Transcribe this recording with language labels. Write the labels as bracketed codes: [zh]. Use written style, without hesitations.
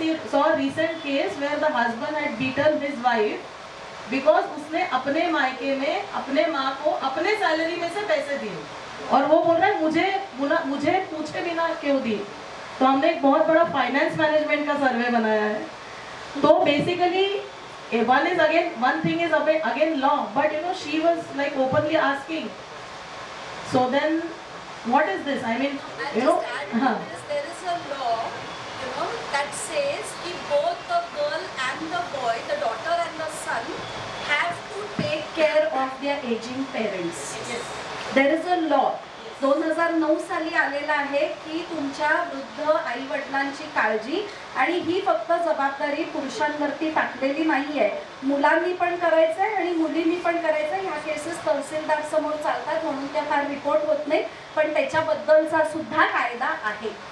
[en] Saw a recent case where the husband had beaten his wife because [hi] उसने अपने मायके में अपने माँ को अपने सैलरी में से पैसे दिए और वो बोल रहा है मुझे पूछे बिना क्यों दी. तो हमने एक बहुत बड़ा फाइनेंस मैनेजमेंट का सर्वे बनाया है. [en] तो basically one thing is again law, but she was like openly asking. So then what is this? I mean, there is a law, that says कि both the girl and the boy, the daughter and the son, have to take care of their aging parents. Yes. There is a law. [mr] 2009 साली आलेला आहे की तुमच्या वृद्ध आई वडिलांची काळजी, आणि ही फक्त जबाबदारी पुरुषांवरती टाकलेली नाहीये, मुलांनी पण करायचंय आणि मुलींनी पण करायचंय. ह्या केसेस तहसीलदार समोर चालतात म्हणून त्या फार रिपोर्ट होत नाही, पण त्याच्याबद्दलचा सुद्धा कायदा आहे.